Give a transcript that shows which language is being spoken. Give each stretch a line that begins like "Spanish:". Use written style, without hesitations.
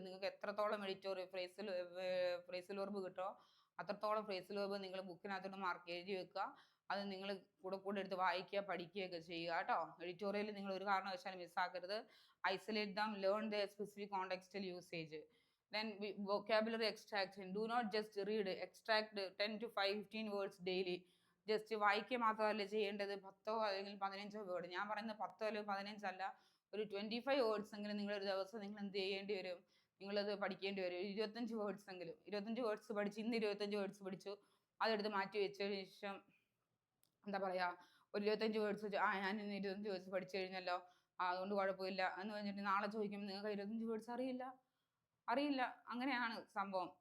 Malayalam: നിങ്ങൾക്ക് എത്രത്തോളം editorial ഫ്രേസിൽ verb കിട്ടോ അത്രത്തോളം ഫ്രേസിൽ വെർബ് നിങ്ങൾ ബുക്കിനകത്തോട്ട് മാർക്ക് എഴുതി വെക്കുക. അത് നിങ്ങൾ കൂടെ എടുത്ത് വായിക്കുക, പഠിക്കുകയൊക്കെ ചെയ്യുക കേട്ടോ. എഡിറ്റോറിയൽ നിങ്ങൾ ഒരു കാരണവശാലും മിസ്സാക്കരുത്.
English: Isolate them, learn the specific contextual usage. Then vocabulary extraction. Do not just read, extract 10 to 15 words daily.
Malayalam: Just വായിക്കുക മാത്രമല്ല ചെയ്യേണ്ടത്, 10 അല്ലെങ്കിൽ 15 വേർഡ്. ഞാൻ പറയുന്നത് 10 അല്ലെങ്കിൽ 15 അല്ല, ഒരു 25 വേർഡ്സ് എങ്കിലും നിങ്ങൾ ഒരു ദിവസം നിങ്ങൾ എന്ത് ചെയ്യേണ്ടി വരും, നിങ്ങളത് പഠിക്കേണ്ടി വരും. 25 വേർഡ്സ് എങ്കിലും. 25 വേർഡ്സ് പഠിച്ച് ഇന്ന് 25 വേർഡ്സ് പഠിച്ചു, അതെടുത്ത് മാറ്റി വെച്ചതിന് ശേഷം എന്താ പറയുക, ഒരു 25 വേർഡ്സ് വെച്ച് ഞാൻ ഇന്ന് 25 വേർഡ്സ് പഠിച്ചു കഴിഞ്ഞല്ലോ, അതുകൊണ്ട് കുഴപ്പമില്ല എന്ന് പറഞ്ഞിട്ട് നാളെ ചോദിക്കുമ്പോൾ നിങ്ങൾക്ക് 25 വേർഡ്സ് അറിയില്ല. അങ്ങനെയാണ് സംഭവം.